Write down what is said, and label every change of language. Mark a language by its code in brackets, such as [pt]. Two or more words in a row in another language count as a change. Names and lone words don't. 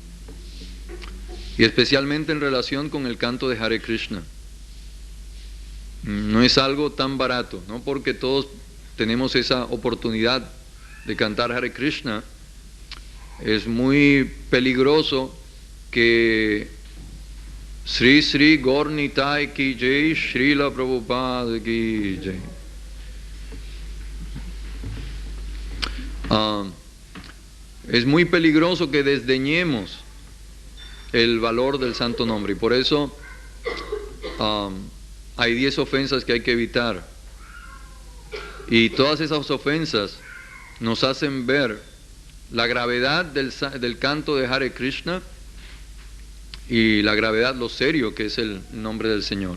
[es] Y especialmente en relación con el canto de Hare Krishna. No es algo tan barato, no porque todos tenemos esa oportunidad de cantar Hare Krishna, es muy peligroso que [hi] श्री श्री गौर निताई की जय, श्रील प्रभुपाद की जय. [es] Es muy peligroso que desdeñemos el valor del santo nombre, y por eso hay 10 ofensas que hay que evitar, y todas esas ofensas nos hacen ver la gravedad del canto de Hare Krishna y la gravedad, lo serio que es el nombre del Señor.